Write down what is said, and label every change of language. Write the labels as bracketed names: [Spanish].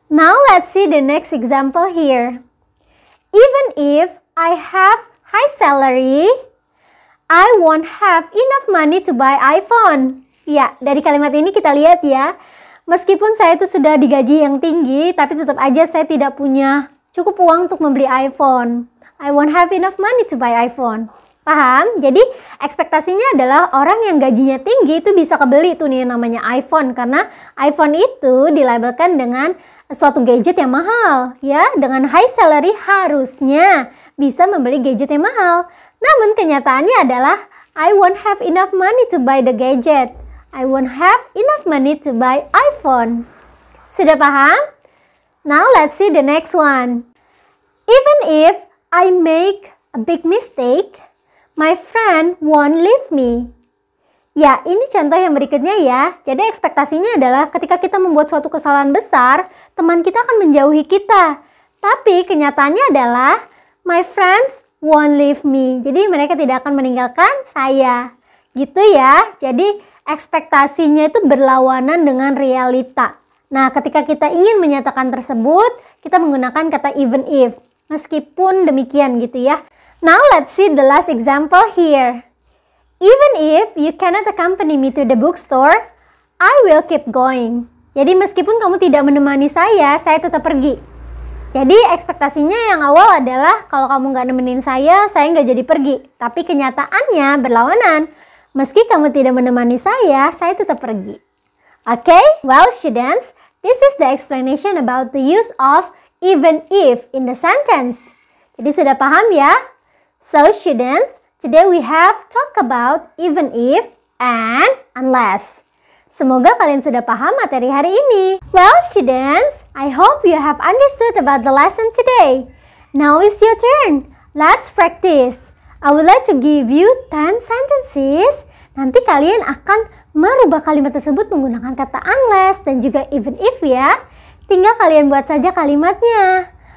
[English] Now let's see the next example here. Even if I have high salary, I won't have enough money to buy iPhone. [Indonesian] Ya, dari kalimat ini kita lihat ya. Meskipun saya itu sudah digaji yang tinggi, tapi tetap aja saya tidak punya cukup uang untuk membeli iPhone. [English] I won't have enough money to buy iPhone. [Indonesian] Paham? Jadi ekspektasinya adalah orang yang gajinya tinggi itu bisa kebeli tuh nih namanya iPhone. Karena iPhone itu dilabelkan dengan suatu gadget yang mahal. Ya, dengan [English] high salary [Indonesian] harusnya bisa membeli gadget yang mahal. [English] Namun kenyataannya adalah I won't have enough money to buy the gadget. I won't have enough money to buy iPhone. [Indonesian] Sudah paham? [English] Now let's see the next one. Even if I make a big mistake, my friend won't leave me. [Indonesian] Ya, ini contoh yang berikutnya ya. Jadi ekspektasinya adalah ketika kita membuat suatu kesalahan besar, teman kita akan menjauhi kita. Tapi kenyataannya adalah [English] my friends won't leave me. [Indonesian] Jadi mereka tidak akan meninggalkan saya. Gitu ya. Jadi ekspektasinya itu berlawanan dengan realita. Nah, ketika kita ingin menyatakan tersebut, kita menggunakan kata even if. Meskipun demikian gitu ya. [English] Now let's see the last example here. Even if you cannot accompany me to the bookstore, I will keep going. [Indonesian] Jadi meskipun kamu tidak menemani saya tetap pergi. Jadi ekspektasinya yang awal adalah kalau kamu nggak nemenin saya nggak jadi pergi. Tapi kenyataannya berlawanan. Meski kamu tidak menemani saya tetap pergi. [English] Okay, well students, this is the explanation about the use of even if in the sentence. [Indonesian] Jadi sudah paham ya? [English] So students, today we have talked about even if and unless. [Indonesian] Semoga kalian sudah paham materi hari ini. [English] Well students, I hope you have understood about the lesson today. Now is your turn. Let's practice. I would like to give you 10 sentences. [Indonesian] Nanti kalian akan merubah kalimat tersebut menggunakan kata unless dan juga even if ya. Tinggal kalian buat saja kalimatnya.